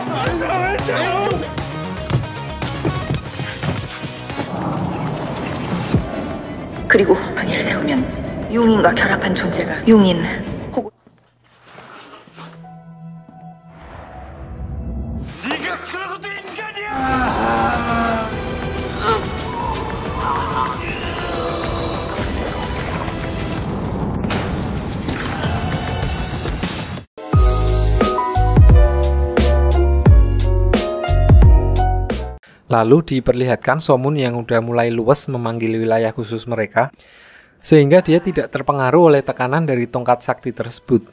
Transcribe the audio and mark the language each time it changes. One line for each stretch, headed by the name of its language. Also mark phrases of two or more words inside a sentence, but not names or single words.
Korean: 그리고 방해를 세우면 융인과 결합한 존재가 융인 혹은 네가 그러고도 인간이야!
Indonesian: Lalu diperlihatkan Somun yang udah mulai luwes memanggil wilayah khusus mereka, sehingga dia tidak terpengaruh oleh tekanan dari tongkat sakti tersebut.